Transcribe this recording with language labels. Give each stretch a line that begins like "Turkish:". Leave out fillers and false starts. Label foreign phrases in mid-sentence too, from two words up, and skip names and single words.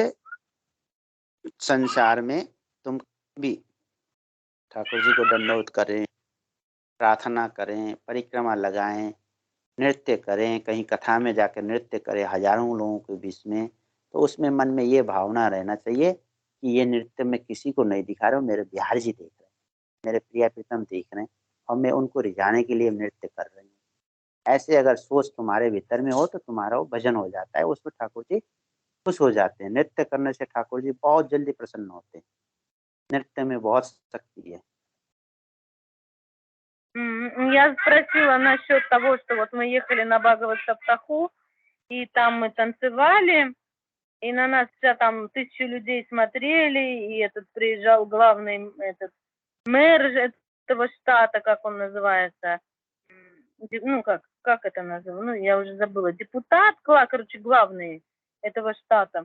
Hindi: इसलिए संसार में तुम भी ठाकुर जी को दंडवत करें, प्रार्थना करें, परिक्रमा लगाएं, नृत्य करें, कहीं कथा में जाकर नृत्य करें हजारों लोगों के बीच में, तो उसमें मन में ये भावना रहना चाहिए कि ये नृत्य मैं किसी को नहीं दिखा रहा हूँ, मेरे बिहार जी देख रहे हैं, मेरे प्रिय प्रीतम देख रहे हैं और मैं उनको रिझाने के लिए नृत्य कर रही हूँ। ऐसे अगर सोच तुम्हारे भीतर में हो तो तुम्हारा वो भजन हो जाता है, उसमें ठाकुर जी खुश हो जाते हैं। नृत्य करने से ठाकुर जी बहुत जल्दी प्रसन्न होते हैं। नृत्य में बहुत शक्ति है।
Russian: Я спросила насчет того, что вот мы ехали на Бхагават Саптаху, и там мы танцевали, и на нас вся там 1000 людей смотрели, и этот приезжал главный этот мэр этого штата, как он называется, ну как это называется, ну я уже забыла, депутат, короче, главный этого штата.